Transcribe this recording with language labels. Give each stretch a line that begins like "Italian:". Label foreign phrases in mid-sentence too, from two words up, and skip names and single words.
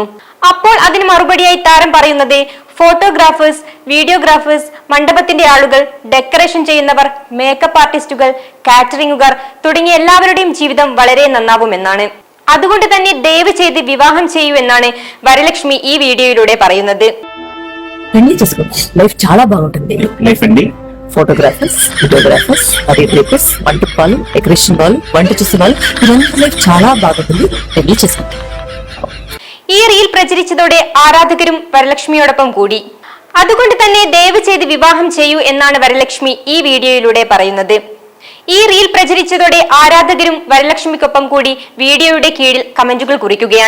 Malayalam: അപ്പോൾ അതിന് മറുപടിയായി താരം പറയുന്നത്
English: photographers, videographers,
Malayalam: മണ്ഡപത്തിന്റെ ആളുകൾ, ഡെക്കറേഷൻ ചെയ്യുന്നവർ,
English: makeup artists,
Malayalam: കാറ്ററിംഗുകാർ തുടങ്ങിയ എല്ലാവരുടെയും ജീവിതം വളരെ നന്നാവുമെന്നാണ്. അതുകൊണ്ട് തന്നെ ദയവ് ചെയ്ത് വിവാഹം ചെയ്യൂ എന്നാണ് വരലക്ഷ്മി ഈ വീഡിയോയിലൂടെ പറയുന്നത്.
Telugu: చాలా బాగుంటుంది.
English: photographers, videographers, choreographers,
Telugu: మంటపాలు, డెకరేషన్ వాళ్ళు, వంట చేసే వాళ్ళు, ఇదంతా లైఫ్ చాలా బాగుంటుంది. పెళ్లి చేసుకుంటాం.
Malayalam: ഈ റീൽ പ്രചരിച്ചതോടെ ആരാധകരും വരലക്ഷ്മിയോടൊപ്പം കൂടി. അതുകൊണ്ട് തന്നെ ദയവ് ചെയ്ത് വിവാഹം ചെയ്യൂ എന്നാണ് വരലക്ഷ്മി ഈ വീഡിയോയിലൂടെ പറയുന്നത്. ഈ റീൽ പ്രചരിച്ചതോടെ ആരാധകരും വരലക്ഷ്മിക്കൊപ്പം കൂടി വീഡിയോയുടെ കീഴിൽ കമന്റുകൾ കുറിക്കുകയാണ്.